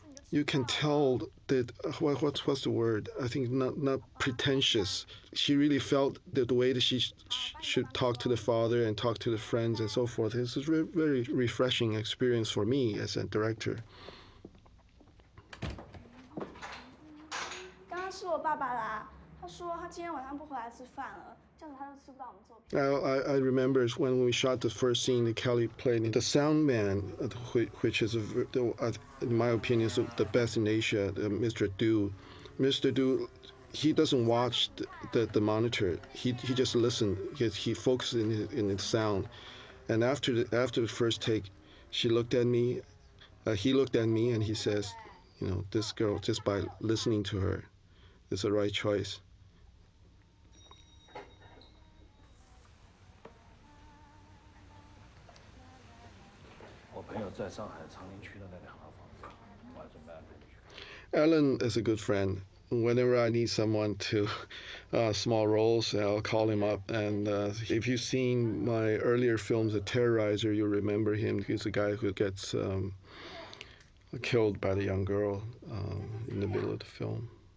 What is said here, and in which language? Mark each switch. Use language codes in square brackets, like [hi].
[en] You can tell that what's the word? I think not pretentious. She really felt that the way that she should talk to the father and talk to the friends and so forth. This is a very refreshing experience for me as a director. [zh] 刚刚是我爸爸啦，他说他今天晚上不回来吃饭了。 [en] I remember when we shot the first scene that Kelly played, the sound man, which is, in my opinion, is the best in Asia, Mr. Du. Mr. Du, he doesn't watch the monitor. He just listens. He focuses in the sound. And after the first take, she looked at me. He looked at me and he says, this girl, just by listening to her, is the right choice. [zh] 本朋友在上海长宁区的那两套房子，我还准备安排你去。 [en] Alan is a good friend. Whenever I need someone to small roles, I'll call him up. And if you've seen my earlier films, The Terrorizer, you'll remember him. He's the guy who gets killed by the young girl in the middle of the film.